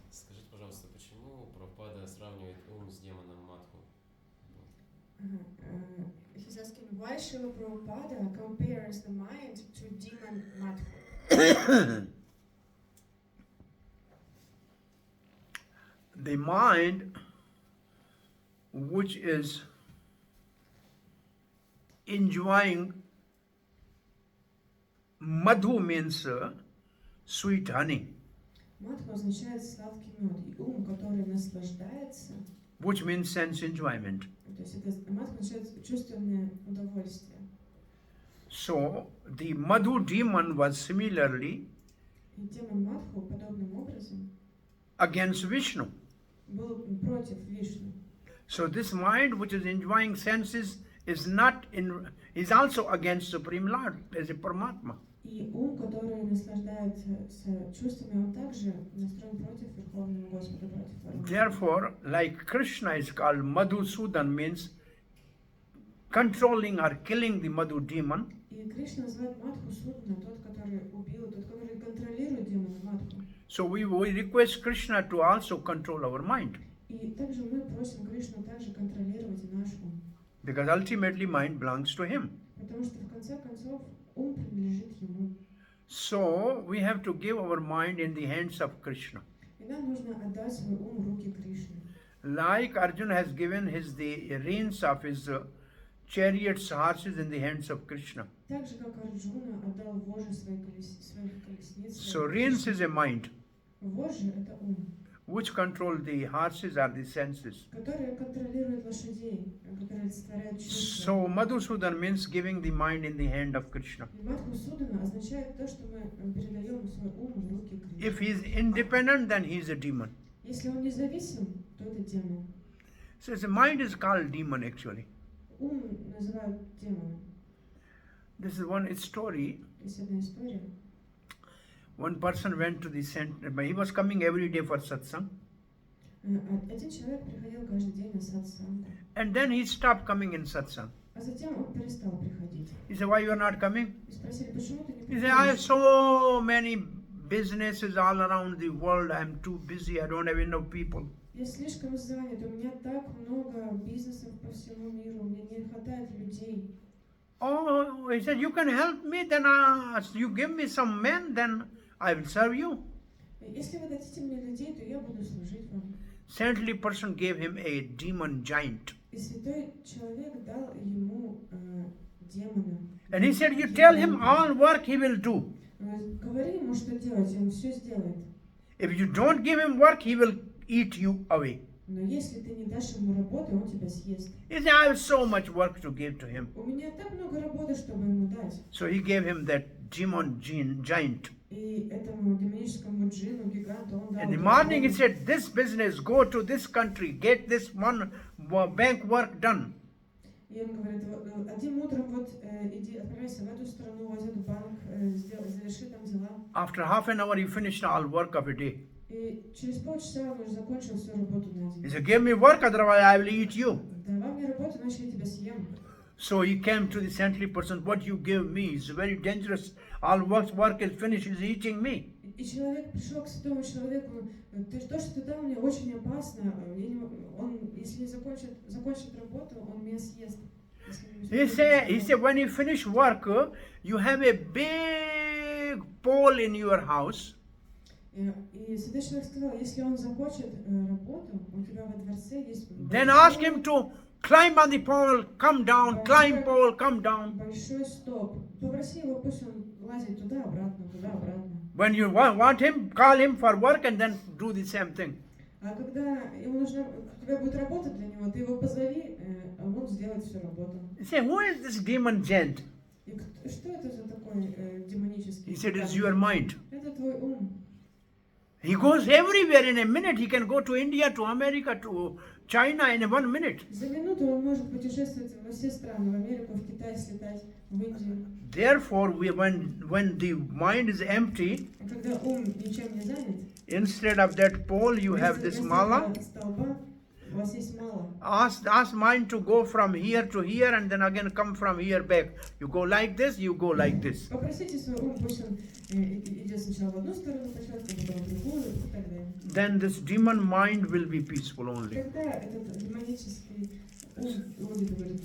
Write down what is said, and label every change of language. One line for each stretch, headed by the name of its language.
Russian: Скажите, пожалуйста, почему Прабхупада сравнивает ум с демоном Мадху?
English: He's asking why Srila Prabhupada compares the mind to demon Madhu. The mind, which is enjoying madhu means sweet honey,
Russian: Мадху означает сладкий мед, и ум, который наслаждается,
English: which means sense enjoyment.
Russian: то есть это Мадху означает чувственное удовольствие.
English: So the madhu demon was similarly
Russian: И демон Мадху подобным образом
English: against Vishnu.
Russian: был против Вишну.
English: So this mind which is enjoying senses is also against Supreme Lord as a Paramatma.
Russian: И ум, который наслаждается чувствами, он также настроен против Верховного Господа, против Параматмы.
English: Therefore, like Krishna is called Madhusudan, means controlling or killing the madhu demon.
Russian: И Кришна называет Мадху Судна, тот, который убил, тот, который контролирует демона Мадху.
English: So we request Krishna to also control our mind,
Russian: И также мы просим Кришну также контролировать и наш ум.
English: because ultimately mind belongs to him.
Russian: Потому что в конце концов ум принадлежит ему.
English: So we have to give our mind in the hands of Krishna.
Russian: И нам нужно отдать свой ум в руки Кришны.
English: Like Arjuna has given the reins of his chariots, horses in the hands of Krishna.
Russian: Так же, как Арджуна отдал вожжи своих колесниц.
English: So reins is a mind,
Russian: Вожжи — это ум,
English: which control the horses or the senses.
Russian: который контролирует лошадей, который олицетворяет чувства.
English: So Madhusudan means giving the mind in the hand of Krishna.
Russian: И Мадху Судана означает то, что мы передаем свой ум в руки Кришны.
English: If he is independent, then he is a demon.
Russian: Если он независим, то это демон.
English: So the mind is called demon actually.
Russian: Ум называют демоном.
English: This is one story.
Russian: Есть одна история.
English: One person went to the center, but he was coming every day for satsang.
Russian: Один человек приходил каждый день на сатсангу,
English: And then he stopped coming in satsang.
Russian: а затем он перестал приходить.
English: He said, why you are not coming?
Russian: И спросили, почему ты не
English: He said, I have
Russian: приходишь?
English: so many businesses all around the world. I'm too busy. I don't have enough people.
Russian: Я слишком занят, у меня так много бизнесов по всему миру, мне не хватает людей.
English: Oh, he said, you can help me, then you give me some men, then I will serve you.
Russian: Если вы дадите мне людей, то я буду служить вам.
English: Saintly person gave him a demon giant.
Russian: И святой человек дал ему демона.
English: And he said, you tell him all work he will do.
Russian: Говори ему, что делать, и он все сделает.
English: If you don't give him work, he will eat you away.
Russian: Но если ты не дашь ему работы, он тебя съест.
English: He said, I have so much work to give to him.
Russian: У меня так много работы, чтобы ему дать.
English: So he gave him that demon giant.
Russian: И этому демоническому джину, гиганту, он дал.
English: In the
Russian: эту
English: morning he
Russian: работу.
English: said, this business, go to this country, get this one bank work done.
Russian: И он говорит, одним утром вот иди, отправляйся в эту страну, в этот банк, заверши там дела.
English: After half an hour he finished all work of a day.
Russian: И через полчаса он уже закончил всю работу на
English: He
Russian: день.
English: said, give me work, otherwise I will eat you.
Russian: Давай мне работу, иначе я тебя съем.
English: So he came to the saintly person, what you give me is very dangerous. All work is finished, he's eating me.
Russian: И человек пришел к святому человеку, то, что ты дал мне, очень опасно. Он, если не закончит работу, он меня съест.
English: He said, when you finish work, you have a big pole in your house.
Russian: И святой человек сказал, если он закончит работу, у тебя во дворце есть
English: Then ask him to climb on the pole, come down, climb pole, come down.
Russian: большой стоп. Попроси его, пусть он лазит туда-обратно, туда-обратно.
English: When you want him, call him for work and then do the same thing.
Russian: А когда ему нужна, у тебя будет работа для него, ты его позови, а он сделает всю работу.
English: He said, who is this demon giant?
Russian: И что это за такой демонический?
English: He said, it's your mind.
Russian: Это твой ум.
English: He goes everywhere in a minute. He can go to India, to America, to China in 1 minute.
Russian: За минуту он может путешествовать во все страны, в Америку, в Китай, слетать, в Индию.
English: Therefore, when the mind is empty,
Russian: А когда ум ничем не занят,
English: instead of that pole, you have this
Russian: вместо
English: mala.
Russian: этого столба у вас есть мало.
English: Ask mind to go from here to here and then again come from here back. You go like this, you go like this.
Russian: Попросите свой ум, пусть он идет сначала в одну сторону, почувствует, потом в другую и так далее.
English: Then this demon mind will be peaceful only.
Russian: Когда этот демонический ум будет говорить.